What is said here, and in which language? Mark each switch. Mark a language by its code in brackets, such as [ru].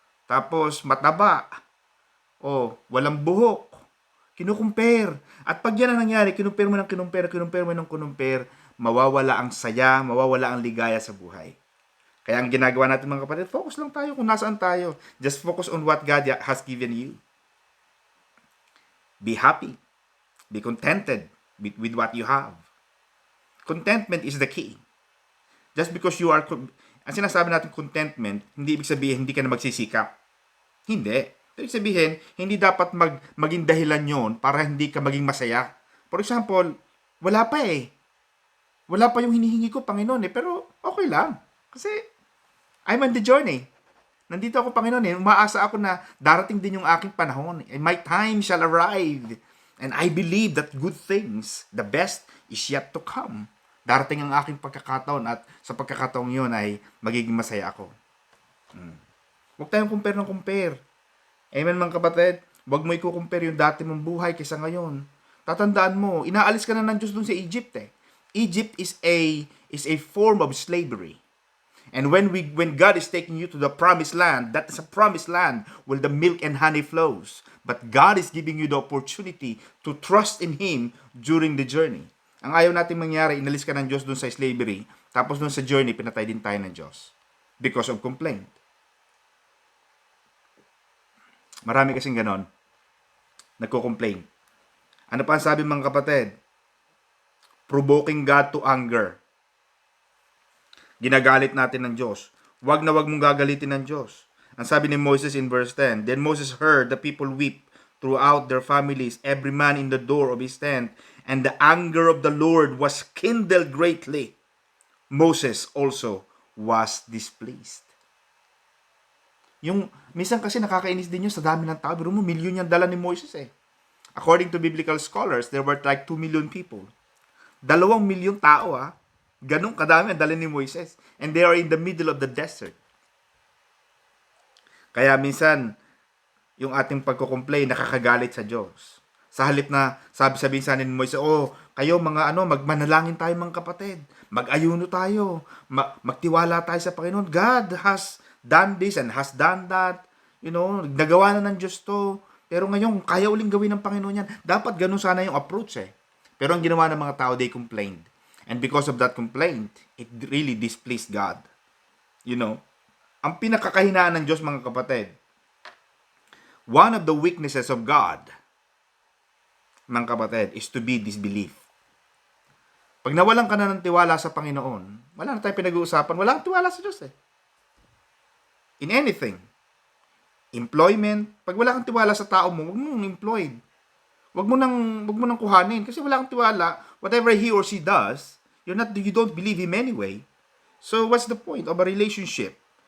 [tl] tapos mataba, o walang buhok. Kinukumpare. At pag yan ang nangyari, kinumpare mo ng kinumpare, mawawala ang saya, mawawala ang ligaya sa buhay. Kaya ang ginagawa natin mga kapatid, focus lang tayo kung nasaan tayo. [en] Just focus on what God has given you. Be happy. Be contented with what you have. Contentment is the key. Just because you are, [tl] ang sinasabi natin contentment, hindi ibig sabihin hindi ka na magsisikap. Hindi. Ibig sabihin, hindi dapat maging dahilan yon para hindi ka maging masaya. For example, wala pa eh. Wala pa yung hinihingi ko, Panginoon eh. Pero okay lang. Kasi [en] I'm on the journey. [tl] Nandito ako, Panginoon eh. Umaasa ako na darating din yung aking panahon. [en] And my time shall arrive. And I believe that good things, the best, is yet to come. [tl] Darating ang aking pagkakataon at sa pagkakataong yun ay magiging masaya ako. Huwag tayong compare ng compare. Amen mga kapatid? Huwag mo i-compare yung dati mong buhay kaysa ngayon. Tatandaan mo, inaalis ka na ng Diyos dun sa Egypt eh. [en] Egypt is a form of slavery. And when God is taking you to the promised land, that is a promised land where the milk and honey flows. But God is giving you the opportunity to trust in Him during the journey. [tl] Ang ayaw natin mangyari, inalis ka ng Diyos dun sa slavery, tapos dun sa journey, pinatay din tayo ng Diyos. [en] Because of complaint. [tl] Marami kasing ganon. Nagko-complain. Ano pa ang sabi mga kapatid? [en] Provoking God to anger. [tl] Ginagalit natin ng Diyos. Wag na wag mong gagalitin ng Diyos. Ang sabi ni Moses [en] in verse 10, Then Moses heard the people weep throughout their families, every man in the door of his tent, and the anger of the Lord was kindled greatly. Moses also was displeased. [tl] Yung, minsan kasi nakakainis din yun sa dami ng tao. Pero mo, milyon yung dala ni Moses eh. [en] According to biblical scholars, there were like 2 million people. [tl] 2 milyong tao Ganong kadami ang dala ni Moises. [en] And they are in the middle of the desert. [tl] Kaya minsan, yung ating pagko-complain, nakakagalit sa Diyos. Sa halip na, sabi sa ni Moises, kayo mga magmanalangin tayo mga kapatid. Mag-ayuno tayo. Magtiwala tayo sa Panginoon. [en] God has done this and has done that. [tl] Nagawa na ng Diyos to. Pero ngayon, kaya uling gawin ng Panginoon yan. Dapat ganun sana yung approach eh. Pero ang ginawa ng mga tao, [en] they complained. And because of that complaint, it really displeased God. [tl] Ang pinakakahinaan ng Diyos mga kapatid, [en] one of the weaknesses of God, [tl] mga kapatid, [en] is to be disbelief. [tl] Pag nawalan ka na ng tiwala sa Panginoon, wala na tayong pinag-uusapan, wala kang tiwala sa Diyos eh. [en] In anything. [tl] Employment, pag wala kang tiwala sa tao mo, huwag mong employed. Huwag mo nang kuhanin kasi wala kang tiwala. [en] Whatever he or she does, you don't believe him anyway. So what's the point of a relationship?